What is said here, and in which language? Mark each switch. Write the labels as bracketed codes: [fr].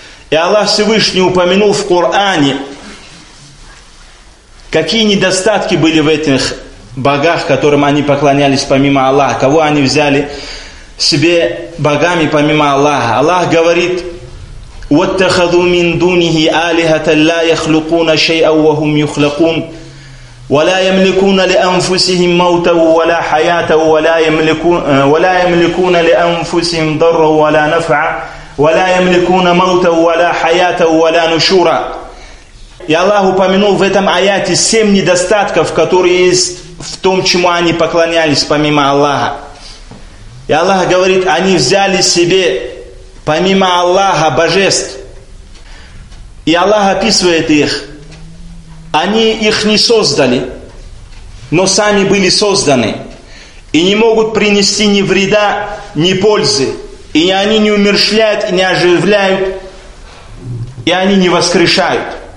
[ru] И Аллах Всевышний упомянул в Коране, какие недостатки были в этих богах, которым они поклонялись помимо Аллаха, кого они взяли себе богами помимо Аллаха. Аллах говорит: [ar] «Уаттахаду мин дунихи алихата ла яхлюкуна шейа вахум юхлякун». ولا يملكون لأنفسهم موتا ولا حياة ولا يملكون لأنفسهم ضرا ولا نفعا ولا يملكون موتا ولا حياة ولا نشورا. [ru] И Аллах упомянул в этом аяте семь недостатков, которые есть в том, чему они поклонялись помимо Аллаха. И Аллах говорит: они взяли себе помимо Аллаха божеств. И Аллах описывает их: они их не создали, но сами были созданы, и не могут принести ни вреда, ни пользы, и они не умерщвляют, и не оживляют, и они не воскрешают.